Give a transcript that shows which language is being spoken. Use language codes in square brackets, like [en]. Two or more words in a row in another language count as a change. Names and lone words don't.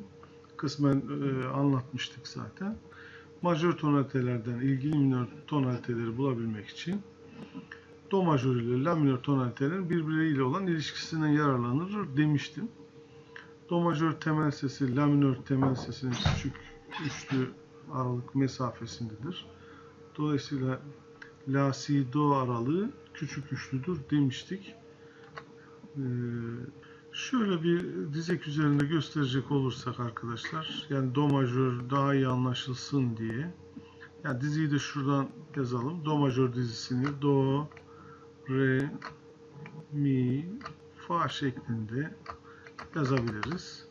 [tr] Kısmen anlatmıştık zaten. Majör tonalitelerden ilgili minör tonaliteleri bulabilmek için do majör ile la minör tonalitelerin birbirleriyle olan ilişkisinden yararlanır demiştim. Do majör temel sesi la minör temel sesinin küçük üçlü aralık mesafesindedir. Dolayısıyla la, si, do aralığı küçük üçlüdür demiştik. Şöyle bir dizek üzerinde gösterecek olursak arkadaşlar, yani do majör daha iyi anlaşılsın diye, yani diziyi de şuradan yazalım. Do majör dizisini do, re, mi, fa şeklinde yazabiliriz.